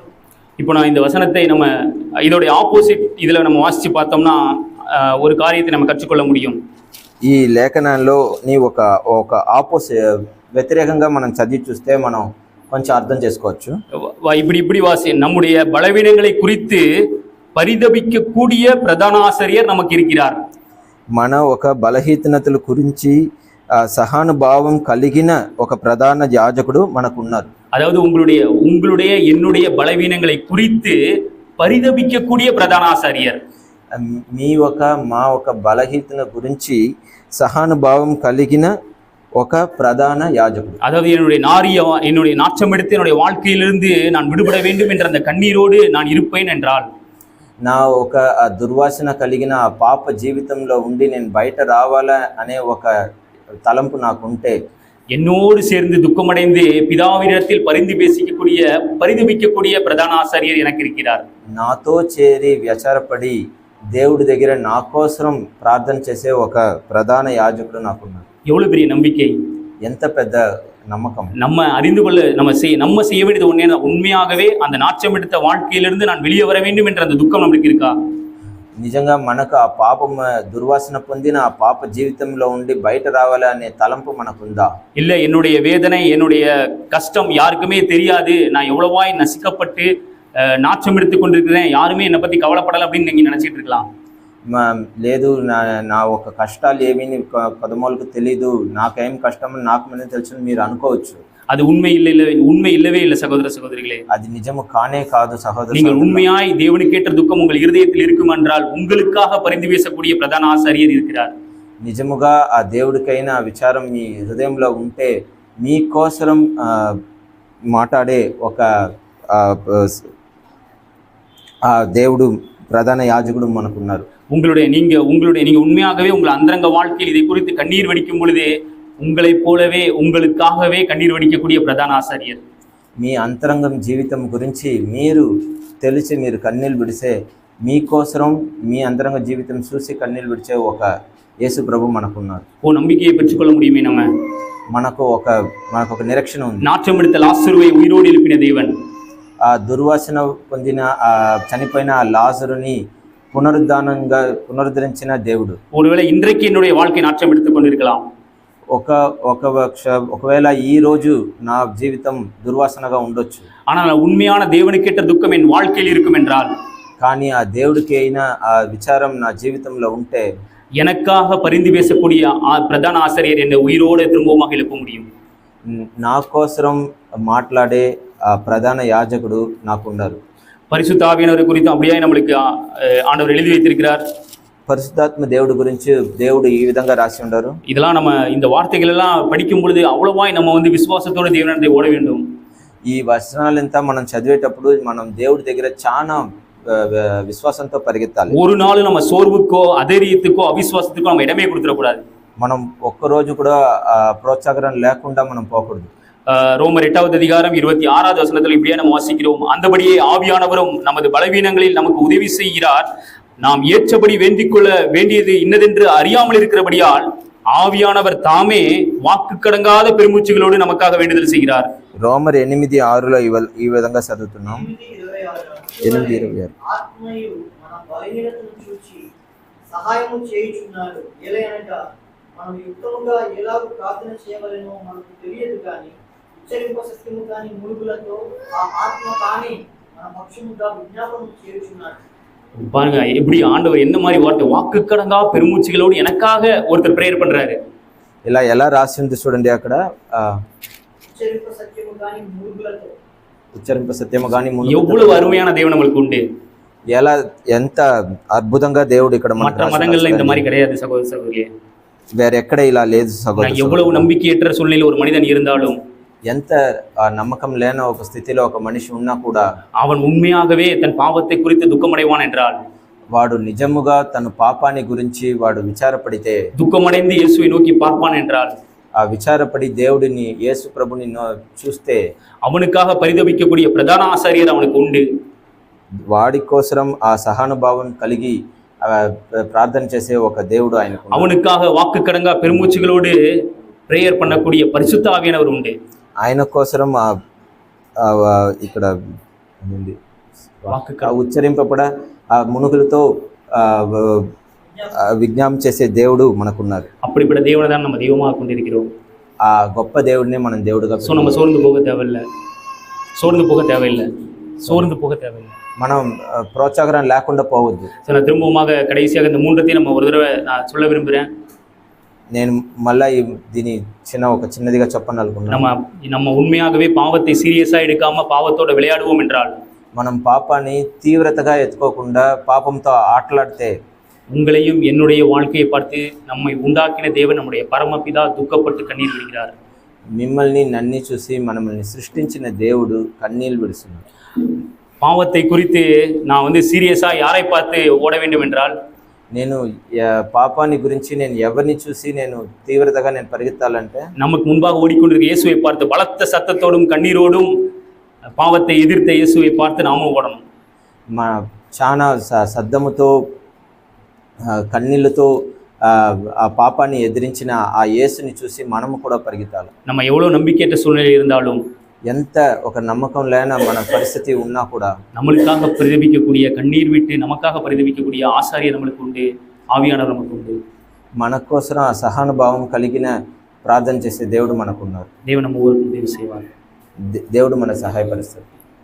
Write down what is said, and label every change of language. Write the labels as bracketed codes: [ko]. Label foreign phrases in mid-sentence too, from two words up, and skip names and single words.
[ta] இப்போ நான் இந்த வசனத்தை இதோடைய ஆப்போசிட் இதில் நம்ம வாசித்து பார்த்தோம்னா ஒரு காரியத்தை நம்ம கற்றுக்கொள்ள முடியும். [te] ఈ లేఖనాల్లో నీ ఒక వ్యతిరేకంగా మనం చదివి చూస్తే మనం కొంచెం అర్థం చేసుకోవచ్చు. [ta] இப்படி வாசி, நம்முடைய பலவீனங்களை குறித்து பரிதபிக்கக்கூடிய பிரதான ஆசிரியர் நமக்கு இருக்கிறார். [te] మన ఒక బలహీనతల గురించి సహానుభావం కలిగిన ఒక ప్రధాన యాజకుడు మనకు ఉన్నారు. [ta] அதாவது உங்களுடைய என்னுடைய பலவீனங்களை குறித்து பரிதபிக்கக்கூடிய பிரதான ஆசாரியர். [te] మా ఒక బలహీనత గురించి సహానుభావం కలిగిన ఒక ప్రధాన యాజకుడు. [ta] அதாவது என்னுடைய நாச்சம் எடுத்து என்னுடைய வாழ்க்கையிலிருந்து நான் விடுபட வேண்டும் என்ற அந்த கண்ணீரோடு நான் இருப்பேன் என்றால், [te] నా ఒక దుర్వాసన కలిగిన ఆ పాప జీవితంలో ఉండి నేను బయట రావాలా అనే ఒక తలంపు నాకుంటే, [ta] என்னோடு சேர்ந்து துக்கமடைந்து பிதாவினிடத்தில் பரிதபிக்கக்கூடிய பிரதான ஆசாரியர் எனக்கு இருக்கிறார். [te] నాతో చేరి వ్యచారపడి దేవుడి దగ్గర నా కోసం ప్రార్థన చేసే ఒక ప్రధాన యాజకుడు నాకున్నాడు. [ta] எவ்வளவு பெரிய நம்பிக்கை, [te] ఎంత పెద్ద నమ్మకం. [ta] நம்ம அறிந்து கொள்ள நம்ம செய்ய வேண்டியது ஒண்ணே, உண்மையாகவே அந்த நாச்சம் எடுத்த வாழ்க்கையிலிருந்து நான் வெளியே வர வேண்டும் என்ற அந்த துக்கம் நமக்கு இருக்கா? [te] నిజంగా మనకు ఆ పాపం దుర్వాసన పొందిన ఆ పాప జీవితంలో ఉండి బయట రావాలి అనే తలంపు మనకుందా? [ta] இல்ல, என்னுடைய வேதனை, என்னுடைய கஷ்டம் யாருக்குமே தெரியாது, நான் எவ்வளவாய் நசிக்கப்பட்டு நாச்சம் எடுத்து கொண்டிருக்கிறேன், யாருமே என்னை பத்தி கவலைப்படலை அப்படின்னு நீங்க நினைச்சிட்டு இருக்கலாம். [te] లేదు, నా ఒక కష్టాలు ఏమీ పదమూలకు తెలీదు, నాకేం కష్టం నాకు మీద తెలుసు మీరు అనుకోవచ్చు. [ta] அது உண்மை இல்லவே இல்லை சகோதர சகோதரிகளே. [te] అది నిజము కానే కాదు సహోదరు. [ta] நீங்கள் உண்மையாய் தேவனுக்கு ஏற்ற துக்கம் உங்கள் இருதயத்தில் இருக்கும் என்றால் உங்களுக்காக பரிந்து பேசக்கூடிய பிரதான ஆசாரியர் இருக்கிறார். [te] నిజముగా ఆ దేవుడికైనా ఆ విచారం మీ హృదయంలో ఉంటే మీకోసం మాట్లాడే ఒక ఆ దేవుడు ప్రధాన యాజకుడు మనకున్నారు. [ta] நீங்க உண்மையாகவே உங்கள் அந்தரங்க வாழ்க்கையில் இதை குறித்து கண்ணீர் வடிக்கும் பொழுதே உங்களைப் போலவே உங்களுக்காகவே கண்ணீர் வடிக்கக்கூடிய பிரதான ஆசாரியர். [te] మీ అంతరంగం జీవితం గురించి మీరు తెలిసి మీరు కన్నీళ్ళు విడిసే, మీకోసం మీ అంతరంగ జీవితం చూసి కన్నీళ్ళు విడిచే ఒక యేసు ప్రభు మనకున్నారు. [ta] நம்பிக்கையை பெற்றுக்கொள்ள முடியுமே நம்ம? [te] మనకు ఒక నిరీక్షణ ఉంది. [ta] நாற்றம் எடுத்த லாசருவை உயிரோடு எழுப்பின தேவன், [te] ఆ దుర్వాసన పొందిన చనిపోయిన ఆ లాజరుని పునరుద్ధరించిన దేవుడు. [ta] ஒருவேளை இன்றைக்கு என்னுடைய வாழ்க்கை நாற்றம் எடுத்துக் கொண்டிருக்கலாம். [te] ఒకవేళ ఈ రోజు నా జీవితం దుర్వాసనగా ఉండొచ్చు, [ta] ஆனால் உண்மையான தேவனுக்கேற்ற துக்கம் என் வாழ்க்கையில் இருக்கும் என்றால், [te] కానీ ఆ దేవుడికి అయినా ఆ విచారం నా జీవితంలో ఉంటే [ta] எனக்காக பரிந்து பேசக்கூடிய பிரதான ஆசிரியர் என்னை உயிரோடு திரும்பமாக எழுப்ப முடியும். [te] నా కోసం మాట్లాడే ఆ ప్రధాన యాజకుడు నాకున్నారు. [ta] பரிசுத்த ஆவியானவர் குறித்து அப்படியே நம்மளுக்கு ஆண்டவர் எழுதி வைத்திருக்கிறார். [te] పరిశుద్ధాత్మ దేవుడి గురించి దేవుడు ఈ విధంగా రాసి ఉన్నారు. [ta] இதெல்லாம் நம்ம இந்த வார்த்தைகள் எல்லாம் படிக்கும் பொழுது அவ்வளவாய் நம்ம விசுவாசத்தோடு தேவனிடத்தில் ஓட வேண்டும். [te] ఈ వచనాలంతా మనం చదివేటప్పుడు మనం దేవుడి దగ్గర చాలా విశ్వాసంతో పరిగెత్తాలి. [ta] ஒரு நாள் நம்ம சோர்வுக்கோ அதைரியத்துக்கோ அவிசுவாசத்துக்கோ நம்ம இடமே கொடுத்துடக்கூடாது. [te] మనం ఒక్కరోజు కూడా ప్రోత్సాహం లేకుండా మనం போகக்கூடாது. [ta] ரோமர் 8வது அதிகாரம் 26வது வசனத்தில் இப்படியே நம்ம வாசிக்கிறோம், அந்தபடியே ஆவியானவரும் நமது பலவீனங்களில் நமக்கு உதவி செய்கிறார், நாம் ஏற்றபடி வேண்டிக் கொள்ள வேண்டியது இன்னதென்று அறியாமல் இருக்கிறபடியால் ஆவியானவர் தாமே வாக்கு கடங்காத பெருமூச்சுகளோடு நமக்காக வேண்டுதல் செய்கிறார். [te] రోమర్ 8:6లో ఈ విధంగా చదువుతున్నాం. 8:26 ఆత్మయు మన బలహీనతను చూచి సహాయము చేయుచున్నాడు, ఎలయనగా మనం యుక్తముగా ఎలాగూ ప్రార్థన చేయవలెనో మనకు తెలియదు, కానీ ఉచ్చరింప సత్యము కానీ మూలుగులతో ఆ ఆత్మ కానీ మన పక్షముగా విజ్ఞాపనం చేయుచున్నాడు. [ta] பாருங்க எப்படி ஆண்டவர் என்ன மாதிரி வார்த்தை, வாக்கு கடங்கா பெருமூச்சுகளோடு எனக்காக ஒருத்தர் பிரேயர் பண்றாரு. [te] ఇలా ఎలా రాసి ఉంది చూడండి అక్కడ, ఉచ్చరింప సత్యము కానీ మూలుగులతో. ఉచ్చరింప సత్యము కానీ [ta] எவ்வளவு அருமையான தேவன் நம்மளுக்கு உண்டு. [te] ఎలా ఎంత అద్భుతంగా దేవుడు ఇక్కడ [ta] மற்ற மதங்கள்ல இந்த மாதிரி கிடையாது சகோதர சகோதரியே. [te] వేరెక్కడ ఇలా లేదు సహోదరు. [ta] எவ்வளவு நம்பிக்கையற்ற சூழ்நிலையில் ஒரு மனிதன் இருந்தாலும், [te] ఎంత నమ్మకం లేని ఒక స్థితిలో ఒక మనిషి ఉన్నా కూడా [ta] அவன் உண்மையாகவே தன் பாவத்தை குறித்து துக்கமடைவான் என்றால், [te] వాడు నిజముగా తన పాపాన్ని గురించి వాడు విచారపడితే, [ta] துக்கமடைந்து இயேசுவை நோக்கி பார்ப்பான் என்றால், [te] ఆ విచారపడి దేవుడిని యేసు ప్రభుని చూస్తే [ta] அவனுக்காக பரிதபிக்கக்கூடிய பிரதான ஆசாரியர் அவனுக்கு உண்டு. [te] వాడి కోసం ఆ సహానుభావం కలిగి ప్రార్థన చేసే ఒక దేవుడు ఆయనకు, [ta] அவனுக்காக வாக்கு கடங்கா பெருமூச்சுகளோடு பிரேயர் பண்ணக்கூடிய பரிசுத்த ஆவியானவர் உண்டு. [te] ఆయన కోసం ఇక్కడ ఉచ్చరింపబడ ఆ మునుగులతో విజ్ఞాపం చేసే దేవుడు మనకున్నారు. [ta] அப்படிப்பட்ட தேவனை தான் நம்ம தெய்வமாக கொண்டிருக்கிறோம். [te] ఆ గొప్ప దేవుడిని మనం దేవుడుగా [ta] ஸோ நம்ம சோர்ந்து போக தேவையில்லை, சோர்ந்து போக தேவையில்லை, சோர்ந்து போக தேவையில்லை. [te] మనం ప్రోత్సాహం లేకుండా పోవద్దు. [ta] ஸோ நான் திரும்பமாக கடைசியாக இந்த மூன்றத்தையும் நம்ம ஒரு தடவை நான் சொல்ல விரும்புகிறேன். [te] నేను మళ్ళీ దీని ఒక చిన్నదిగా చెప్పాలనుకున్నాను. [ta] நம்ம உண்மையாகவே பாவத்தை சீரியஸா எடுக்காம பாவத்தோட விளையாடுவோம் என்றால், [te] మనం పాపాన్ని తీవ్రతగా ఎత్తుకోకుండా పాపంతో ఆటలాడితే, [ta] உங்களையும் என்னுடைய வாழ்க்கையை பார்த்து நம்மை உண்டாக்கின தேவன் நம்முடைய பரமபிதா துக்கப்பட்டு கண்ணீர் விடுகிறார். [te] మిమ్మల్ని నన్ను చూసి మనల్ని సృష్టించిన దేవుడు కన్నీళ్లు విడుస్తున్నాడు. [ta] பாவத்தை குறித்து நான் சீரியஸா யாரை பார்த்து ஓட வேண்டும் என்றால், [te] నేను పాపాన్ని గురించి నేను ఎవరిని చూసి నేను తీవ్రతగా నేను పరిగెత్తాలంటే, [ta] நமக்கு முன்பாக ஓடிக்கொண்டிருக்க இயேசுவை பார்த்து பலத்த சத்தத்தோடும் கண்ணீரோடும் பாவத்தை எதிர்த்த இயேசுவை பார்த்து நாமும் ஓடணும். [te] చాలా శబ్దముతో కన్నీళ్లతో ఆ పాపాన్ని ఎదిరించిన ఆ యేసుని చూసి మనము కూడా పరిగెత్తాలి. [ta] நம்ம எவ்வளவு நம்பிக்கையற்ற சூழ்நிலை இருந்தாலும், [te] ఎంత ఒక నమ్మకం లేని మన పరిస్థితి ఉన్నా కూడా, [ta] நம்மளுக்காக பரிதபிக்கக்கூடிய கண்ணீர் விட்டு நமக்காக பரிதபிக்கக்கூடிய ஆசாரியர் நம்மளுக்கு உண்டு, ஆவியானவர் நமக்கு உண்டு. [te] మన కోసం ఆ సహానుభావం కలిగిన ప్రార్థన చేసే దేవుడు మనకున్నారు. [ta] தேவன் நம்ம ஊருக்கு உதவி செய்வார். [te] దేవుడు మన సహాయపరుస్తాడు.